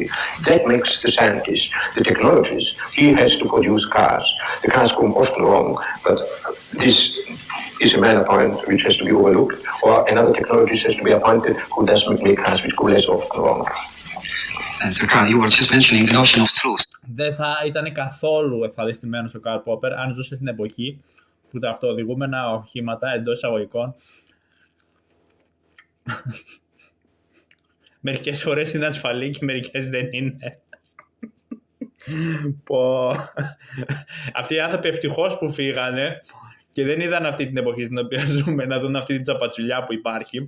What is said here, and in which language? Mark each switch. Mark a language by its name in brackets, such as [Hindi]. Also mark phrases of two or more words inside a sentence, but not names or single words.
[English] That makes the scientist, the technologist, he has to produce cars. The cars go often wrong, but this is a minor point which has to be overlooked, or another technologist has to be appointed who doesn't make cars which go less often wrong. So Carl, you were just mentioning the notion of truth. [Greek] Δεν θα ήταν καθόλου ευχαριστημένος ο Καρλ Ποππερ αν ζούσε στην εποχή που τα αυτοοδηγούμενα οχήματα εντός εισαγωγικών μερικές φορές είναι ασφαλή και μερικές δεν είναι. Αυτοί οι άνθρωποι ευτυχώς που φύγανε και δεν είδαν αυτή την εποχή στην οποία ζούμε να δουν αυτή την τσαπατσουλιά που υπάρχει.